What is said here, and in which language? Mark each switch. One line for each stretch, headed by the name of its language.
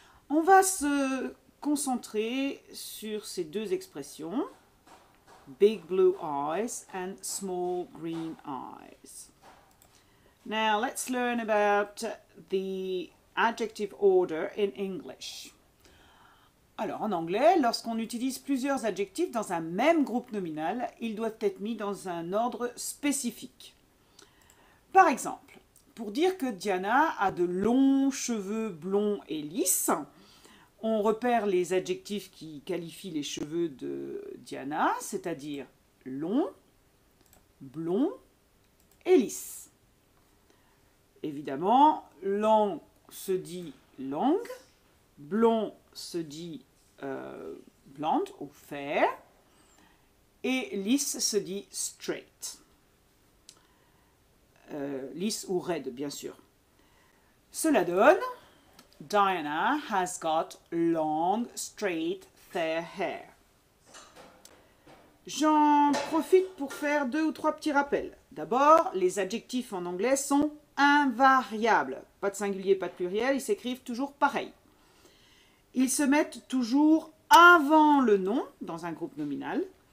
French: On va se concentrer sur ces deux expressions,
English: big blue eyes and small green eyes. Now let's learn about the adjective order in English.
French: Alors en anglais, lorsqu'on utilise plusieurs adjectifs dans un même groupe nominal, ils doivent être mis dans un ordre spécifique. Par exemple, pour dire que Diana a de longs cheveux blonds et lisses, on repère les adjectifs qui qualifient les cheveux de Diana, c'est-à-dire long, blond et lisse. Évidemment, long se dit longue, blond se dit blonde ou fair, et lisse se dit straight. Lisse ou raide, bien sûr. Cela donne
English: Diana has got long, straight, fair hair.
French: J'en profite pour faire 2 ou 3 petits rappels. D'abord, les adjectifs en anglais sont invariables. Pas de singulier, pas de pluriel, ils s'écrivent toujours pareil. Ils se mettent toujours avant le nom dans un groupe nominal.